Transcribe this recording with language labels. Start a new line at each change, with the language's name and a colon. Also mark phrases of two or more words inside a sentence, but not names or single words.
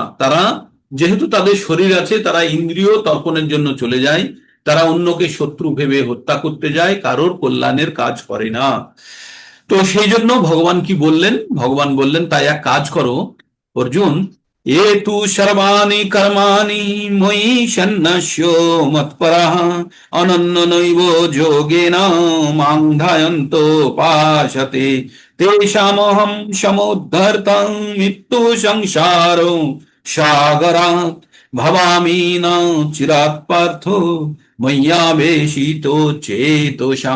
Bangla: তারা যেহেতু তাদের শরীর আছে, তারা ইন্দ্রিয় তর্পণের জন্য চলে যায়, তারা অন্যকে শত্রু ভেবে হত্যা করতে যায়, কারোর কল্যাণের কাজ করে না। তো সেই জন্য ভগবান কি বললেন? ভগবান বললেন তাই এক কাজ করো অর্জুন,
Sanskrit: এ তু সর্বাণি কর্মাণি ময়ি সন্ন্যস্য মৎপরঃ অনন্যনৈব যোগেন মাং ধ্যায়ন্তো পাশতে তেষামহং সমুদ্ধর্তং মৃত্যু সংসার সাগরাৎ ভবামি না চিরাৎ পার্থ ময়্যাবেশিত চেতসাম।